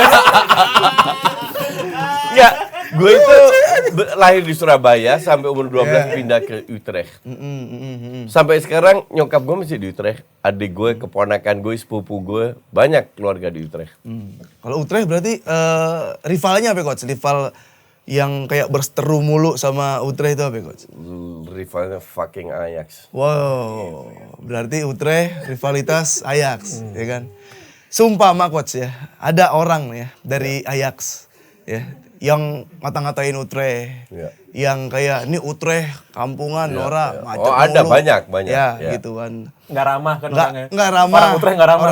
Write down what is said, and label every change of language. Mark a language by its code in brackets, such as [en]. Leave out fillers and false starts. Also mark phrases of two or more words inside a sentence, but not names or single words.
[id] ya, gue itu lahir di Surabaya sampai umur 12 pindah ke Utrecht. Sampai sekarang nyokap gue masih di Utrecht. Adik gue, keponakan gue, sepupu gue, banyak keluarga di Utrecht. Kalau Utrecht berarti rivalnya apa coach? Rival yang kayak berseteru mulu sama Utrecht itu apa coach? Rivalnya fucking Ajax. Wow, berarti Utrecht rivalitas Ajax, ya kan? Sumpah mah coach ya, ada orang ya dari Ajax ya yang ngata-ngatain Utrecht, yang kayak ini Utrecht kampungan, Nora, macet Oh ada mulu. banyak. Ya, gitu kan. Nggak ramah kan orangnya. Nggak ramah. Orang Utrecht nggak ramah